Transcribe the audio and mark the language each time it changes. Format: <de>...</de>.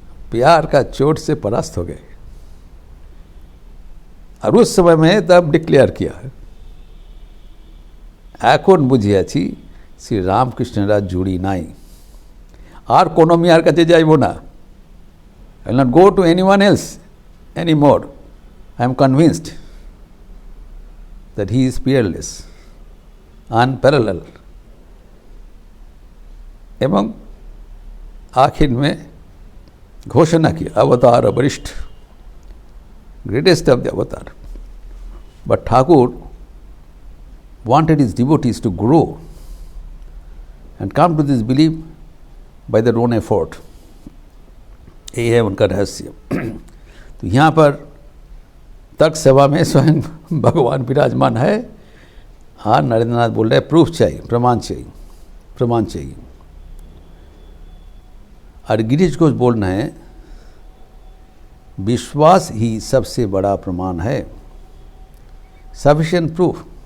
<hi>प्यार का चोट से परास्त हो गए। और उस समय में तब डिक्लेयर किया,</hi> <bn>এখন বুঝিয়াছি শ্রী রামকৃষ্ণরা জুড়ি নাই, আর কোনো মিয়ার কাছে যাইব না।</bn> <en>I will not go to anyone else anymore. I am convinced that he is peerless, unparalleled.</en> <hi>एवं आखिर में घोषणा की, अवतार वरिष्ठ,</hi> <en>greatest of the avatar. But Thakur wanted his devotees to grow and come to this belief by their own effort.</en> <hi>यही है उनका रहस्य। तो यहाँ पर तर्क सभा में स्वयं भगवान विराजमान है। हाँ, नरेंद्रनाथ बोल रहे प्रूफ चाहिए, प्रमाण चाहिए, प्रमाण चाहिए। और गिरीश घोष बोल रहे हैं विश्वास ही सबसे बड़ा प्रमाण है, सफिशिएंट प्रूफ।</hi>